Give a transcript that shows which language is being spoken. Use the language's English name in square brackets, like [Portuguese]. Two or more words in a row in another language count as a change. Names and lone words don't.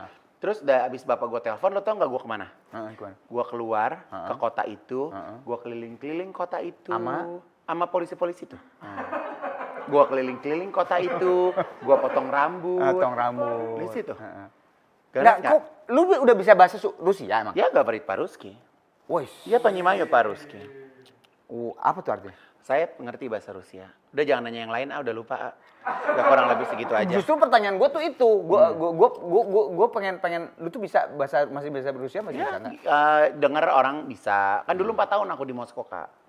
[Indonesian] Terus udah abis bapak gue telepon, lo tau nggak gue kemana? Gue keluar ke kota itu, gue keliling-keliling kota itu. Sama polisi-polisi tuh. Gue keliling-keliling kota itu, gue potong rambut. Di situ. Kok lu udah bisa bahasa Rusia emang? Ya, [Russian] говорит по-русски. [Indonesian] Wes. [Russian] Я понимаю по-русски. [Indonesian] Apa tuh artinya? Saya ngerti bahasa Rusia. Udah jangan nanya yang lain, udah lupa. Udah kurang lebih segitu aja. Justru pertanyaan gue tuh itu, gue pengen, lu tuh masih bisa Rusia masih bisa nggak? Dengar orang bisa. Kan dulu 4 tahun aku di Moskow, Kak.